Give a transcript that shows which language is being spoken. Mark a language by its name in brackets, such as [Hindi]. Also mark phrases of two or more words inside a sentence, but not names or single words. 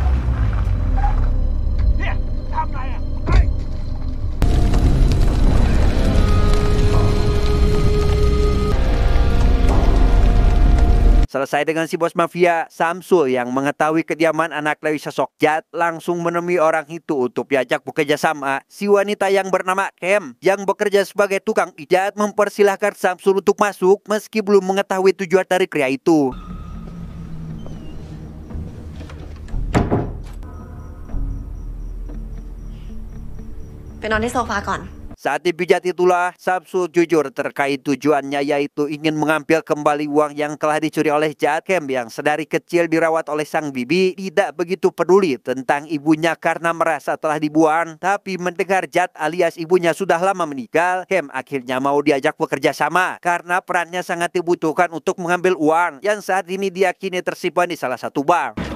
[Indonesian] Selesai dengan si bos mafia, Samsul yang mengetahui kediaman anak Lewi sosok jahat langsung menemui orang itu untuk diajak bekerja sama. Si wanita yang bernama Kem yang bekerja sebagai tukang pijat mempersilahkan Samsul untuk masuk meski belum mengetahui tujuan dari pria itu. [Thai] ไปนอนที่โซฟาก่อน [Indonesian] Saat dipijat itulah Samsul jujur terkait tujuannya, yaitu ingin mengambil kembali uang yang telah dicuri oleh jahat. Kem yang sedari kecil dirawat oleh sang bibi tidak begitu peduli tentang ibunya karena merasa telah dibuang. Tapi mendengar jahat alias ibunya sudah lama meninggal, Kem akhirnya mau diajak bekerja sama karena perannya sangat dibutuhkan untuk mengambil uang yang saat ini diyakini tersimpan di salah satu bank.